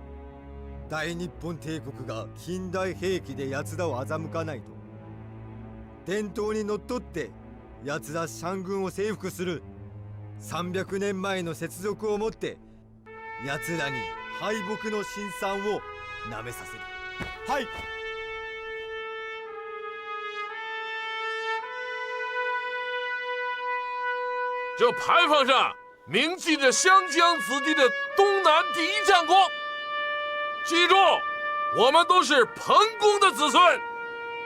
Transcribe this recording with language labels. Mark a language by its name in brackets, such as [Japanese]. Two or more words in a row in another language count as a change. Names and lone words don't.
[Japanese] 大日本帝国が近代兵器で奴らを欺かないと。伝統にのっとって奴らシャン軍を征服する。300年前の雪辱をもって奴らに敗北の辛酸をなめさせる。はい。 [Chinese] 这牌坊上铭记着湘江子弟的东南第一战功。记住，我们都是彭公的子孙，